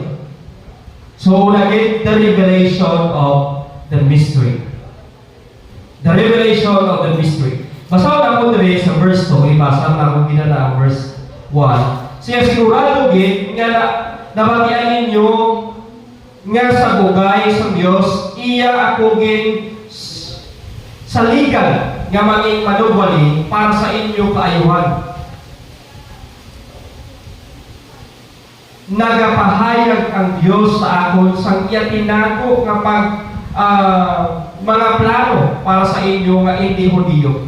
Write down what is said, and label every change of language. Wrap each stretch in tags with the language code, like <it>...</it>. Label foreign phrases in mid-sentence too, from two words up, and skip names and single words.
<en>So, again, the revelation of the mystery. The revelation of the mystery.</en> <hil>Basaw na po dito sa verse 2, ibasa na kung ginala ang verse 1. Siya sigurado gid nga nabatian ninyo nga sa bugay sa Dios iya ako gid saligan nga maging manubali para sa inyo kaayuhan. Nagapahayag ang Dios sa akon sang iya tinago nga mga plano para sa inyo nga hindi Hudiyo.</hil>